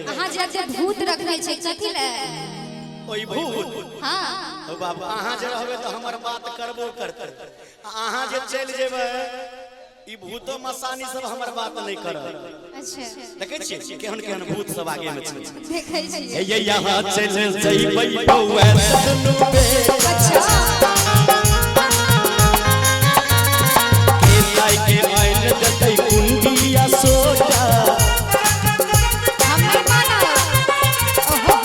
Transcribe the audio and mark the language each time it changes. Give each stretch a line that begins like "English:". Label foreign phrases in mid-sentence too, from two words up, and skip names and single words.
Maithili: अहाँ जे भूत रखले छै कथि ले? ओई भूत। हां ओ बाबा अहाँ जे रहबे त हमर बात करबो करते, अहाँ जे चल जेबे ई भूतो मसानी सब हमर बात नहीं करत। अच्छा देखै छी केहन केहन भूत सब आगे में छै। देखै छी ये यहाँ चल जइबै बौआ दुनु पे। अच्छा के लाई के आइन जतै कुंडिया सोटा, हम नहीं मानब। ओहो